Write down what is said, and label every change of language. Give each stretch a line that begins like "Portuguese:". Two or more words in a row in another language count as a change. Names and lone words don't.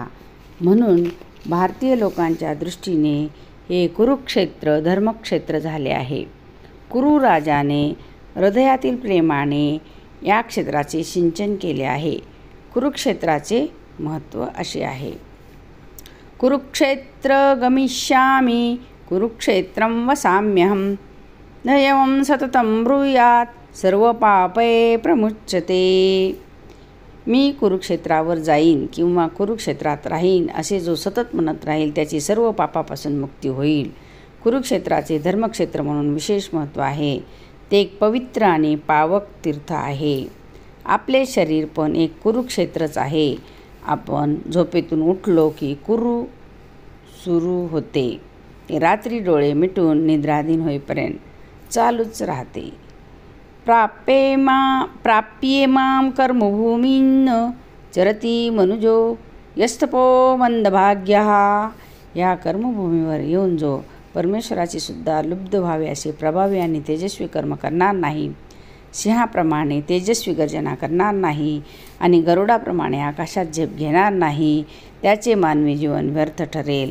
Marathi: म्हणून भारतीय लोकांच्या दृष्टीने हे कुरुक्षेत्र धर्मक्षेत्र झाले आहे. कुरु राजाने हृदयातील प्रेमाने या क्षेत्राचे सिंचन केले आहे. कुरुक्षेत्राचे महत्त्व असे आहे.
Sanskrit: कुरुक्षेत्र गमिष्यामि कुरुक्षेत्रं वसाम्यहं न एवं सततं ब्रूयात् सर्व पापे प्रमुच्यते.
Marathi: मी कुरुक्षेत्रावर जाईन किंवा कुरुक्षेत्रात राहीन असे जो सतत म्हणत राहील त्याची सर्व पापापासून मुक्ती होईल. कुरुक्षेत्राचे धर्मक्षेत्र म्हणून विशेष महत्त्व आहे. ते एक पवित्र आणि पावक तीर्थ आहे. आपले शरीर पण एक कुरुक्षेत्रच आहे. आपण झोपेतून उठलो की कुरु सुरू होते. ते रात्री डोळे मिटून निद्राधीन होईपर्यंत चालूच राहते.
Sanskrit: प्राप्येमां कर्मभूमीन् चरती मनुजो यस्तपो मंदभाग्यः.
Marathi: या कर्मभूमीवर येऊन जो परमेश्वराची सुद्धा लुब्ध व्हावे असे प्रभावी आणि तेजस्वी कर्म करणार नाही, सिंहाप्रमाणे तेजस्वी गर्जना करणार नाही आणि गरुडाप्रमाणे आकाशात झेप घेणार नाही, त्याचे मानवी जीवन व्यर्थ ठरेल.